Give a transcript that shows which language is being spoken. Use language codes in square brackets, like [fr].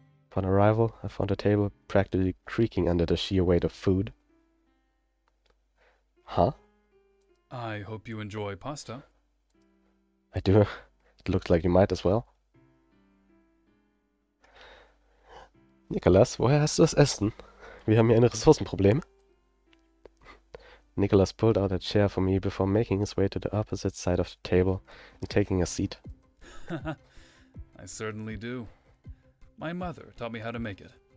[en] Upon arrival, I found the table practically creaking under the sheer weight of food. Huh? I hope you enjoy pasta. I do. It looks like you might as well. [de] Nicholas, woher hast du das Essen? Wir haben hier ein Ressourcenproblem. [en] Nicholas pulled out a chair for me before making his way to the opposite side of the table and taking a seat. I certainly do. My mother taught me how to make it.